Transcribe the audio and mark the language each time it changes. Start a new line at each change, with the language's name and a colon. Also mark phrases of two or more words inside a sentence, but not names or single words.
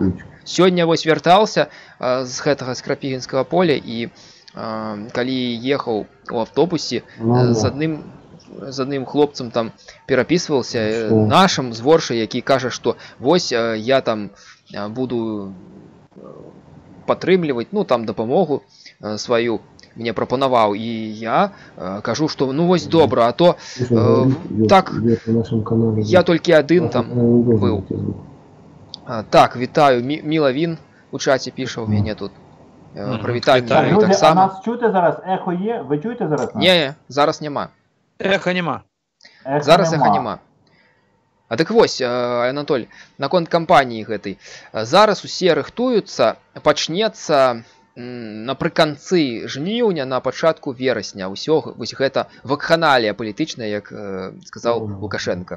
Belarusian: Сёння вось вяртаўся з гэтага з Крапівінскага поля, і калі ехаў у автобусе, з адным хлопцам там перапісваўся, нашым з Воршы, які кажа, што вось я там буду падтрымліваць, ну там дапамогу сваю мне прапанаваў, і я кажу, што ну вось добра, а то так я толькі адзін там быў. Так, вітаю, Мілавін у чаці піша у мяне тут. Прывітанне
Ukrainian: Люди, а
Belarusian: таксама.
Ukrainian: нас чути зараз? Ехо є? Ви чуєте зараз нас?
Belarusian: Не, зараз няма. Эха нема. Зараз эха няма. А так вось, Анатоль, наконт кампаніі гэтай. Зараз усе рыхтуюцца, пачнецца напрыканцы жніўня, на пачатку верасня. Усё вось гэта вакханалія палітычная, як сказаў Лукашенко.